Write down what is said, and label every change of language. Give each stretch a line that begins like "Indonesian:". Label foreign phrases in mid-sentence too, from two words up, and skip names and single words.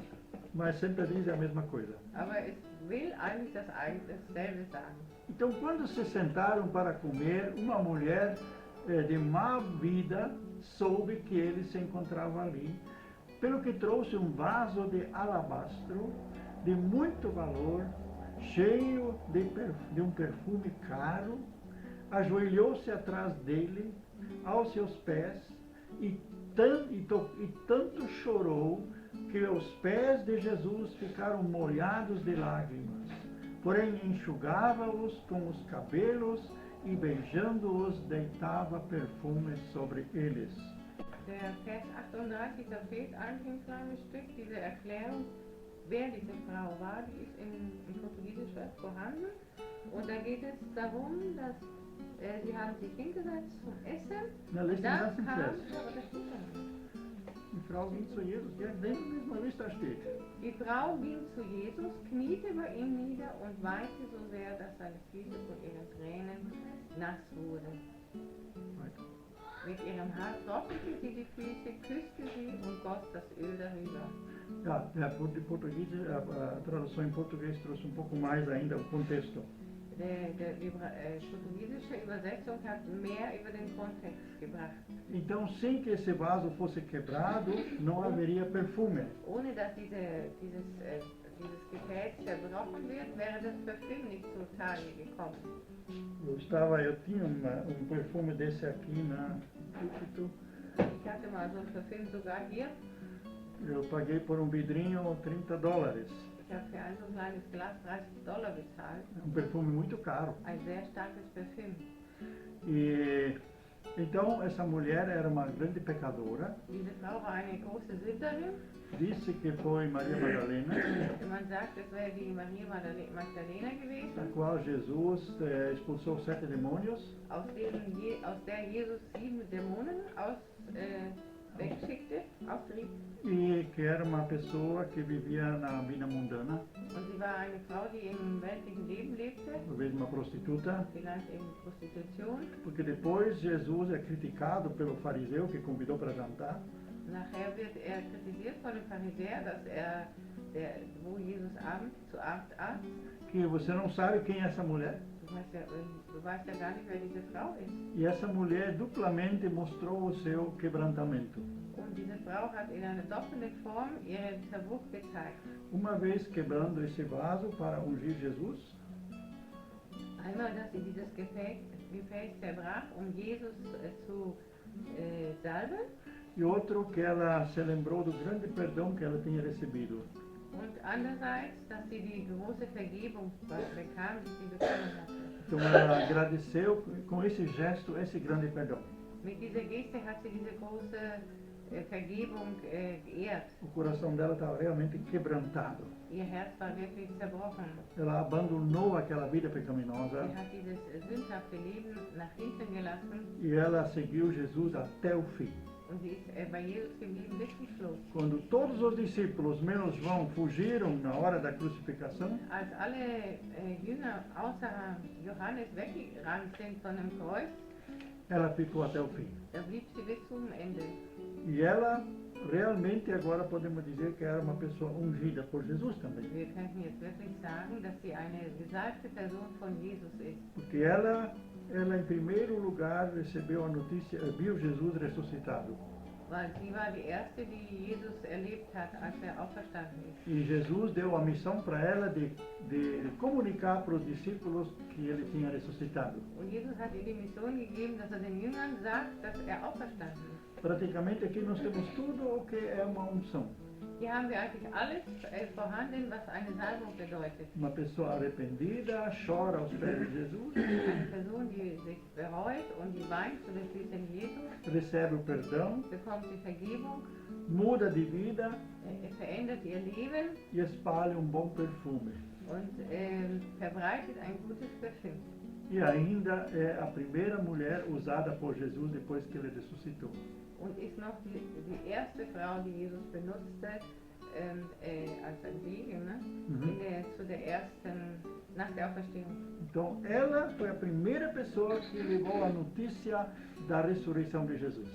Portuguese: Mas sempre diz a mesma coisa.
German: aber es will eigentlich dasselbe sagen.
Portuguese: Então, quando se sentaram para comer, uma mulher de má vida soube que ele se encontrava ali, pelo que trouxe um vaso de alabastro de muito valor, cheio de um perfume caro, ajoelhou-se atrás dele, aos seus pés, e tanto chorou que os pés de Jesus ficaram molhados de lágrimas. Porém, enxugava-os com os cabelos e, beijando-os, deitava perfume sobre eles.
German: Der Vers 38, da fehlt eigentlich ein kleines Stück, diese Erklärung, wer diese Frau war, die ist im Portugiesisch vorhanden. Und da geht es darum, dass sie haben sich hingesetzt zum Essen.
Portuguese: Na lista
German: Dann
Portuguese: não
German: kam,
Portuguese: se
German: aber das steht da nicht. Die Frau ging zu Jesus, ja,
Portuguese: nem na mesma lista steht.
German: Die Frau ging zu Jesus, kniete bei ihm nieder und weinte so sehr, dass seine Füße von ihren Tränen nass wurden. Weiter. Mit ihrem Haar trocknete sie die Füße, küsste sie und goss das Öl darüber.
Portuguese: De português, a tradução em português trouxe um pouco mais ainda o contexto.
German: Die portugiesische Übersetzung hat mehr über den Kontext gebracht.
Portuguese: Então, sem que esse vaso fosse quebrado, não haveria perfume.
German: Ohne dass dieses Gefäß zerbrochen wird, wäre das Parfüm nicht zutage gekommen.
Portuguese: Eu tinha um perfume desse aqui na púlpito.
German: Ich hatte mal so ein Parfüm sogar hier.
Portuguese: Eu paguei por um vidrinho $30.
German: Ich habe für ein so kleines Glas $30 bezahlt.
Portuguese: Um perfume muito caro.
German: Ein sehr starkes Parfüm.
Portuguese: E então essa mulher era uma grande pecadora.
German: Diese Frau war eine große Sünderin.
Portuguese: Disse que foi Maria Madalena,
German: Man sagt, es wäre die Maria Magdalena
Portuguese: a
German: gewesen,
Portuguese: qual Jesus expulsou 7 demônios.
German: aus der Jesus 7 Dämonen wegschickte, austrieb.
Portuguese: E que era uma pessoa que vivia na vida mundana,
German: Und sie war eine Frau, die im weltlichen Leben lebte,
Portuguese: talvez uma prostituta,
German: vielleicht in Prostitution.
Portuguese: porque depois Jesus é criticado pelo fariseu que convidou para jantar.
German: Nachher wird er kritisiert von dem Pharisäer, dass wo Jesus zu Abend aß.
Portuguese: Que você não sabe quem é essa mulher.
German: Du weißt ja gar nicht, wer diese Frau ist.
Portuguese: E essa mulher duplamente mostrou o seu quebrantamento.
German: Und diese Frau hat in einer doppelten Form ihren Zerbruch gezeigt.
Portuguese: Uma vez quebrando esse vaso para ungir Jesus,
German: Einmal, dass sie dieses Gefäß zerbrach, um Jesus zu salben.
Portuguese: e outro que ela se lembrou do grande perdão que ela tinha recebido.
German: Und andererseits, dass sie die große Vergebung bekam, die sie bekommen hatte.
Portuguese: Então ela agradeceu com esse gesto esse grande perdão.
German: Mit dieser Geste hat sie diese große Vergebung geehrt.
Portuguese: O coração dela estava realmente quebrantado.
German: Ihr Herz war wirklich zerbrochen.
Portuguese: Ela abandonou aquela vida pecaminosa
German: Sie hat dieses sündhafte Leben nach hinten gelassen
Portuguese: e ela seguiu Jesus até o fim.
German: und sie ist bei Jesus geblieben bis zum Schluss.
Portuguese: Quando todos os discípulos, menos João, fugiram na hora da crucificação,
German: Als alle Jünger außer Johannes weggerannt sind von dem Kreuz,
Portuguese: ela ficou até o fim.
German: da blieb sie bis zum Ende.
Portuguese: E ela realmente agora podemos dizer que era uma pessoa ungida por Jesus também.
German: Wir könnten jetzt wirklich sagen, dass sie eine gesalbte Person von Jesus ist.
Portuguese: Porque ela em primeiro lugar recebeu a notícia, viu Jesus ressuscitado.
German: Weil sie war die Erste, die Jesus erlebt hat, als auferstanden ist.
Portuguese: E Jesus deu a missão para ela de comunicar para os discípulos que ele tinha ressuscitado.
German: Und Jesus hat ihr die Mission gegeben, dass den Jüngern sagt, dass auferstanden ist.
Portuguese: Praticamente aqui nós temos tudo o que é uma unção.
German: Hier haben wir eigentlich alles vorhanden, was eine Salbung bedeutet.
Portuguese: Uma pessoa arrependida chora aos pés de Jesus,
German: Eine Person, die sich bereut und die weint zu den Füßen Jesus,
Portuguese: recebe o perdão,
German: bekommt die Vergebung,
Portuguese: muda de vida
German: verändert ihr Leben
Portuguese: e espalha bom perfume.
German: und verbreitet ein gutes Parfüm.
Portuguese: E ainda é a primeira mulher usada por Jesus depois que ele ressuscitou.
German: Und ist noch die erste Frau, die Jesus benutzte als ein Siegel, ne? Zu der ersten, nach der Auferstehung.
Portuguese: Então, ela foi a primeira pessoa que levou a notícia da ressurreição de Jesus.